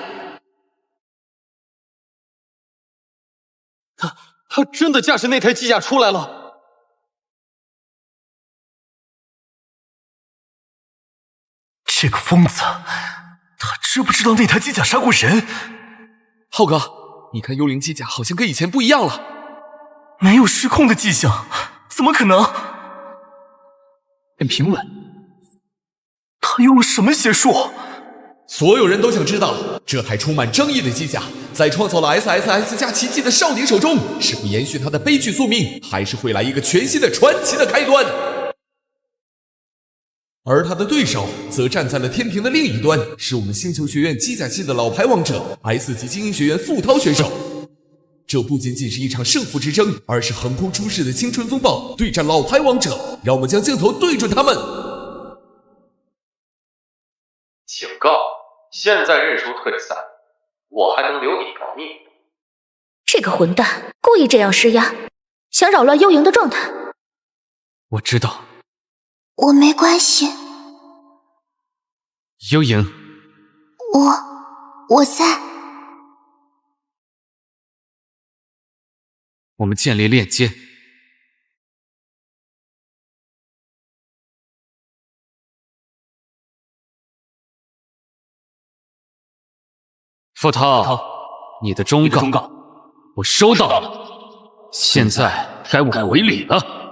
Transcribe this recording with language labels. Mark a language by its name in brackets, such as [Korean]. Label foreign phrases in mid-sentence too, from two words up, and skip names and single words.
[Chinese] 他真的駕駛那台機甲出來了。這個瘋子，他知不知道那台機甲殺過人？浩哥，你看幽靈機甲好像跟以前不一樣了，沒有失控的跡象，怎麼可能？很平穩。他用了什麼邪術？所有人都想知道，這台充滿爭議的機甲，在創造了 SSS 加奇蹟的少年手中，是會延續他的悲劇宿命，還是會來一個全新的傳奇的開端？而他的對手則站在了天平的另一端，是我們星球學院機甲系的老牌王者 S 級精英學院傅濤選手。這不僅僅是一場勝負之爭，而是橫空出世的青春風暴對戰老牌王者。讓我們將鏡頭對準他們。警告，現在認輸退賽，我還能留你條命。這個混蛋故意這樣施壓，想擾亂幽瑩的狀態。我知道。我沒關係。幽瑩，我在。我们建立鏈接。傅涛，你的忠告我收到了，现在该我回礼了。